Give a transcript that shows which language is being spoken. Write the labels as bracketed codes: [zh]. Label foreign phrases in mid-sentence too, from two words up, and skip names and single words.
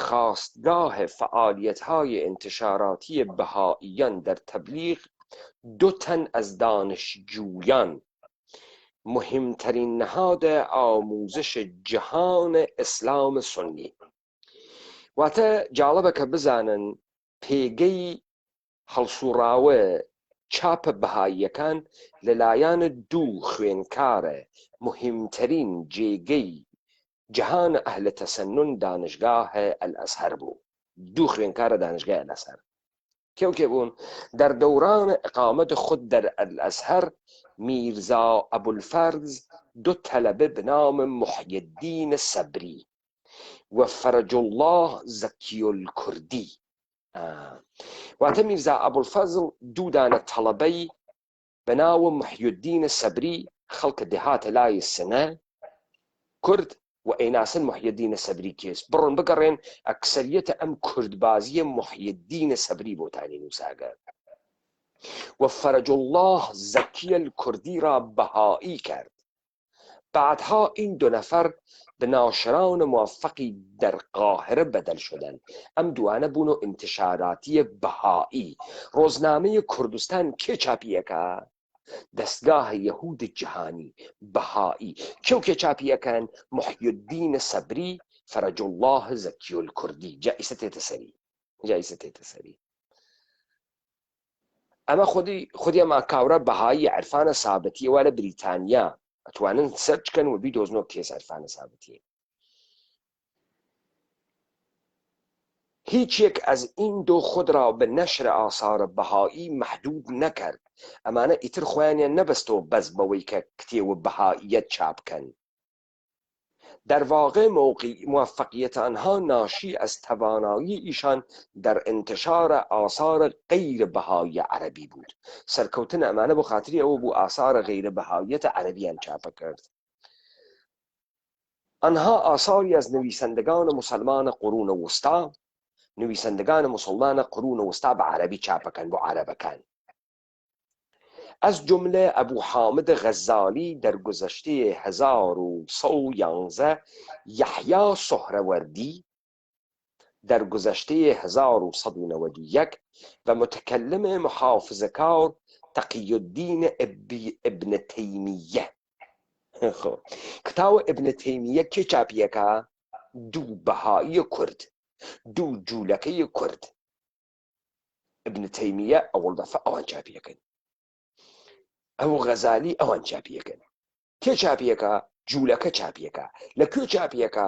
[fa] خواستگاه فعالیت‌های انتشاراتی بهائیان در تبلیغ 2 تن از دانشجویان مهمترین نهاد آموزش جهان اسلام سنی [ckb] واتا جالبه که بزانن پیگی هەڵسوڕاوە چاپ بەهاییەکان لەلایەن 2 خوێندکارە مهمترین جێگەی جهان ئەهل تەسەنن دانشگاه الأزهر بوو. 2 خوێندکارە دانشگاه الأزهر کێ بوون؟ [fa] در دوران اقامت خود در الأزهر میرزا ابوالفرز 2 طلبه به نام محی الدین صبری و فرج الله زکی الکردی. [ckb] واتە میرزا ابوالفضل 2 دانە تەڵەبەی بەناوە محی الدین سەبری خەڵکە دەهاتە لای سنە کورد و ئەیناسن محی الدین سەبری کێس بڕۆن بگەڕێن ئەکسەریەتە ئەم کوردبازیە محی الدین سەبری بۆتانی نووساگە و فرج الله زکی الکردی را بەهایی کرد. [fa] بعدها این 2 نفر به ناشران موفقی در قاهره بدل شدن. [ckb] ئەم دوانە بوون و انتشاراتی بەهایی. ڕۆزنامەی کوردستان کێ چاپیەکە؟ دەستگاه یەهود جیهانی بەهایی. کێو چاپیەکەن؟ محی الدین سەبری، فرج الله زەکی الکوردی. جائزە تێتە سەری. ئەمە خودی ئەما کاورە بەهایی عرفانە سابەتیەوە لە بریتانیا ئەتوانن سەرچ بکەن و بیدۆزنەوە کێس عرفانە سابەتیە. [fa] هیچ یک از این دو خود را به نشر آثار بهایی محدود نکرد. [ckb] ئەمانە ئیتر خۆیانیان نەبەستەوە بەس بەوەی کە کتێوە بەهاییەت چاپ بکەن. [fa] در واقع موفقیت آنها ناشی از توانایی ایشان در انتشار آثار غیر بهایی عربی بود. [ckb] سرکوتن ئەمانە بۆ خاتری ئەوە بوو ئاثار غیر بهاییت عربیان چاپ کرد. [fa] آنها آثاری از نویسندگان مسلمان قرون وسطا، نویسندگان مسلمان قرون وسطا به عربی چاپکن، با عربکن. از جمله ابو حامد غزالی در گذشته 1111، یحیی سهروردی در گذشته 1191 و متکلم محافظه‌کار تقی الدین ابن تیمیه. [ckb] خب کتاب ابن تیمیه که چاپیەکە؟ دوو بەهایی کورد، دوو جوولەکەی کورد. ابن تیمیه ئەوڵ دەفە ئەوان چاپیەکەن، ئەو غەزالی ئەوان چاپیەکەن. کێ چاپیەکە؟ جوولەکە چاپیەکە. لەکوێ چاپیەکە؟